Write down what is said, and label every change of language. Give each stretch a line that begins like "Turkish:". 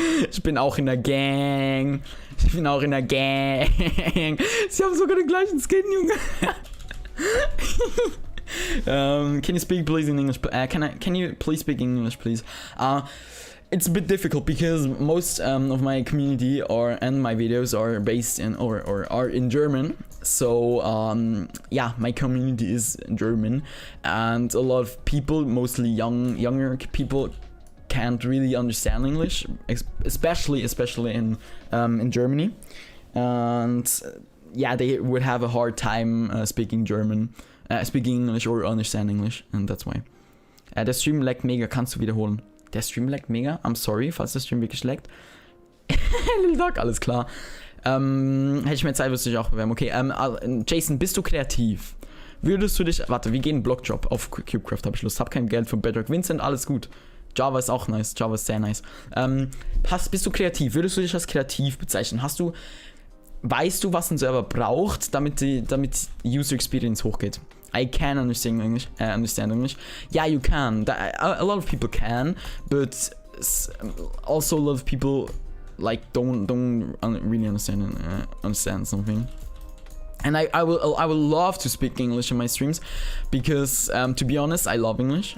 German: Ich bin auch in der Gang. Sie haben sogar den gleichen Skin, Junge.
English: Can you speak please in English? Can you please speak English, please? It's a bit difficult because most of my community and my videos are based in or are in German. So yeah, my community is German, and a lot of people, mostly younger people, can't really understand English, especially in Germany, and yeah, they would have a hard time speaking English or understand English, and that's why.
German: Der Stream laggt mega, kannst du wiederholen? Der Stream laggt mega.
English: I'm sorry,
German: falls der Stream wirklich laggt. Little Dog, alles klar. Hätte ich mehr Zeit, würdest du dich auch bewerben. Okay, Jason, bist du kreativ? Würdest du dich... Warte, wir gehen Blockdrop auf Cubecraft, habe ich Lust. Hab kein Geld für Bedrock. Vincent, alles gut. Java ist auch nice. Java ist sehr nice. Bist du kreativ? Würdest du dich als kreativ bezeichnen? Weißt du, was ein Server braucht, damit User Experience hochgeht?
English: I can understand English. Yeah, you can. A lot of people can, but also a lot of people like don't really understand something. And I will love to speak English in my streams, because to be honest, I love English.